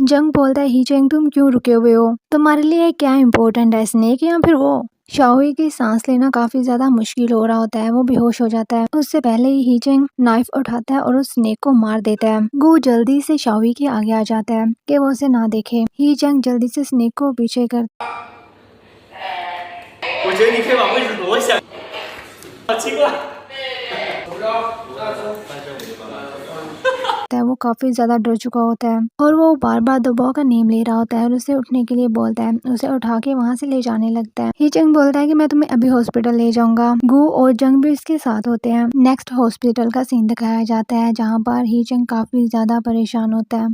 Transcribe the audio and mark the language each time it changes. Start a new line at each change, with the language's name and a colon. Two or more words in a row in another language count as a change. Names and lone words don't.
Hindi: जंग बोलता है ही चेंग तुम क्यों रुके हुए हो, तुम्हारे लिए क्या इम्पोर्टेंट है, स्नेक या फिर वो। शाओवी की सांस लेना काफी ज्यादा मुश्किल हो रहा होता है। वो बेहोश हो जाता है। उससे पहले ही चेंग नाइफ उठाता है और उस स्नेक को मार देता है। गो जल्दी से शाओवी के आगे आ जाता है कि वो उसे ना देखे। ही चेंग जल्दी से स्नेक को पीछे कर
Chinese: 我觉得你可以把位置挪一下。好奇怪。我不知道，
Hindi: वो काफी ज्यादा डर चुका होता है और वो बार बार दुबो का नेम ले रहा होता है और उसे उठने के लिए बोलता है। उसे उठा के वहाँ से ले जाने लगता है। ही चंग बोलता है कि मैं तुम्हें अभी हॉस्पिटल ले जाऊंगा। गू और जंग भी इसके साथ होते हैं।
English: next hospital
Hindi: का सीन दिखाया जाता है, जहाँ पर ही चंग काफी ज्यादा परेशान होता है।